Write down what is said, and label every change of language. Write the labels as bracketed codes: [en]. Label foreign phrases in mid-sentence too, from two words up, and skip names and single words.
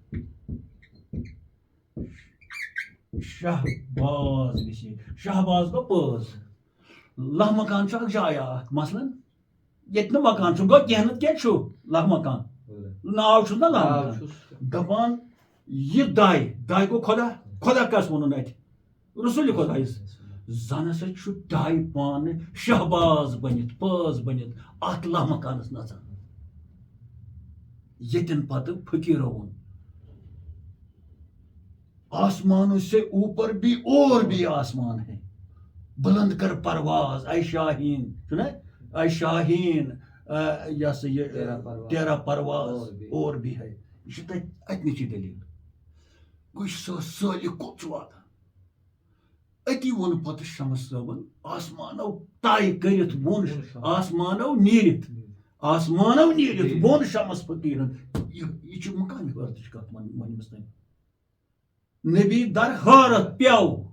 [ks] شہباز وسیع شہباز گوٚو پٲز لہ مکان چھُ اکھ جاے اکھ مثلاً ییٚتہِ نہٕ مکان چھُ گوٚو کینٛہہ نتہٕ کینٛہہ چھُ لہ مکان ناو چھُس نہ لہ مکان دپان یہِ دایہِ دایہِ گوٚو خۄدا خۄدا کس ووٚنُن اتہِ رسول خۄدایس زن ہسا چھُ دایہِ پانہٕ شہباز بٔنِتھ پٲز بٔنِتھ اتھ لہ مکانس نژان ییٚتٮ۪ن پتہٕ فقیٖرو ووٚن [ur] آسمانوں سے اوپر بھی اور بھی آسمان ہے بلند کر پرواز اے شاہین چھُنہ اے [ks] شاہین یہ ہسا [ur] یہ تیرا پرواز اور بھی ہے [ks] یہ چھُ تتہِ اتنٕچی دٔلیٖل گوٚو یہِ چھُ سٲلِق کوٚت چھُ واتان أتی ووٚن پتہٕ شمس صٲبن آسمانو طے کٔرِتھ ووٚن آسمانو نیٖرِتھ ووٚن شمس فقیٖرن یہِ چھُ مقامہِ حٲرتٕچ کتھ ؤنمٕژ تٔمۍ نبی در حٲرت پیٚو